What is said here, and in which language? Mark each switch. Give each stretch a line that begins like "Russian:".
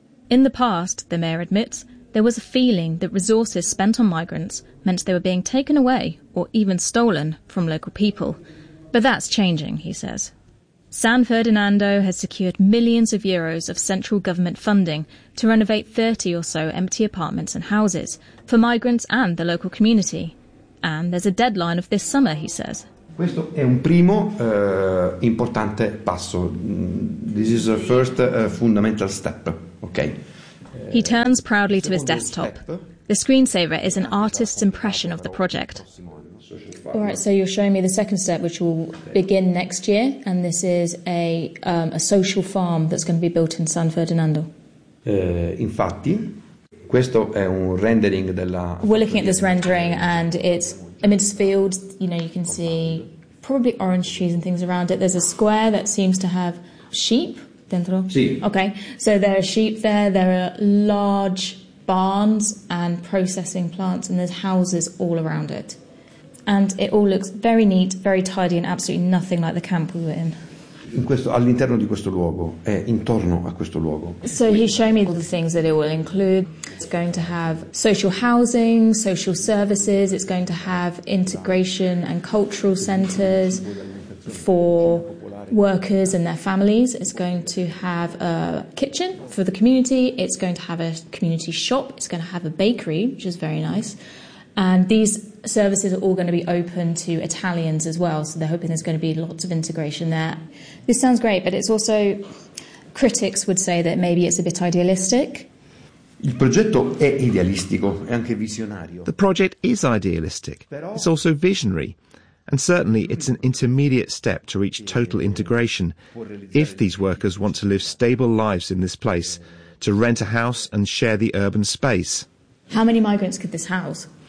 English: In the past, the mayor admits, there was a feeling that resources spent on migrants meant they were being taken away or even stolen from local people. But that's changing, he says. San Ferdinando has secured millions of euros of central government funding to renovate 30 or so empty apartments and houses for migrants and the local community. And there's a deadline of this summer, he says.
Italian: Questo è un primo importante passo.
English: This is the first fundamental step. Okay. He turns proudly to his desktop. The screensaver is an artist's impression of the project. All right, so you're showing me the second step, which will begin next year, and this is a social farm that's going to be built in San Ferdinando.
Italian: Infatti, questo è un rendering della.
English: We're looking at this rendering, and it's amidst fields. You know, you can see probably orange trees and things around it. There's a square that seems to have sheep
Italian: dentro. Sì.
English: Okay, so there are sheep there. There are large barns and processing plants, and there's houses all around it. And it all looks very neat, very tidy, and absolutely nothing like the camp we were in.
Italian: In questo, all'interno di questo luogo, intorno a questo luogo.
English: So he showed me all the things that it will include. It's going to have social housing, social services. It's going to have integration and cultural centres for workers and their families. It's going to have a kitchen for the community. It's going to have a community shop. It's going to have a bakery, which is very nice. And these services are all going to be open to Italians as well, so they're hoping there's going to be lots of integration there. This sounds great, but it's also, critics would say that maybe it's a bit idealistic.
Italian: Il progetto è idealistico, è anche visionario.
English: The project is idealistic. It's also visionary. And certainly it's an intermediate step to reach total integration. If these workers want to live stable lives in this place, to rent a house and share the urban space. How many migrants could this house?